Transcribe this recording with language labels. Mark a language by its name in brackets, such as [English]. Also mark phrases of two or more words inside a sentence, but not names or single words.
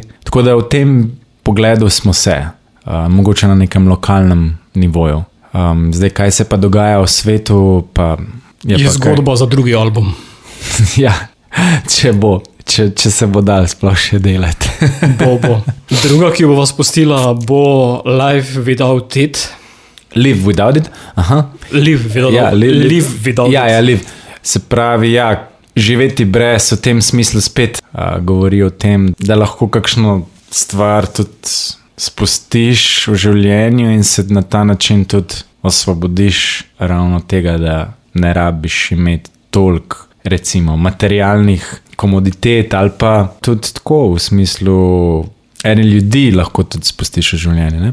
[Slovenian] Tako da v tem pogledu smo mogoče na nekem lokalnem nivoju. Zdaj, kaj se pa dogaja v svetu, pa je pa zgodba za drugi album. Ja, če se bo dal sploh še delati. Bo. Druga, ki bo vas pustila, bo Live Without It. Live Without It? Aha. Live Without It. Ja, live. Se pravi, živeti brez, v tem smislu spet govori o tem, da lahko kakšno stvar tudi spustiš v življenju in se na ta način tudi osvobodiš ravno tega, da ne rabiš imeti toliko recimo materialnih komoditet ali pa tudi tako v smislu ene ljudi lahko tudi spustiš v življenje, ne?